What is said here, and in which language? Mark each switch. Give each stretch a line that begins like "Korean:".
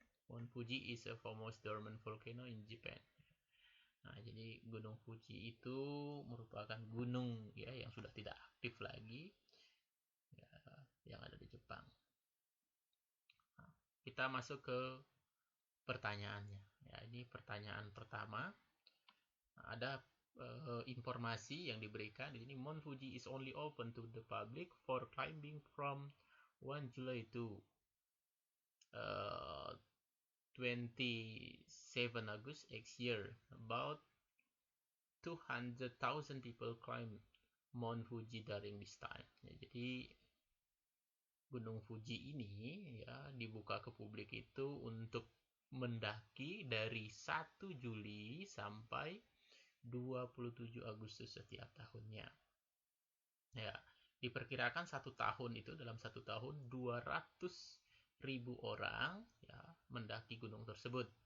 English: Mount Fuji is a foremost dormant volcano in Japan.
Indonesian: Nah, jadi Gunung Fuji itu merupakan gunung ya yang sudah tidak aktif lagi ya, yang ada di Jepang. Nah, kita masuk ke pertanyaannya. Ya, ini pertanyaan pertama. Nah, ada informasi yang diberikan di sini.
English: Mount Fuji is only open to the public for climbing from 1 July to 27 August next year. About 200,000 people climb Mount Fuji during this time.
Indonesian: Ya, jadi Gunung Fuji ini ya dibuka ke publik itu untuk mendaki dari 1 Juli sampai 27 Agustus setiap tahunnya. Ya, diperkirakan dalam satu tahun 200.000 orang ya mendaki gunung tersebut.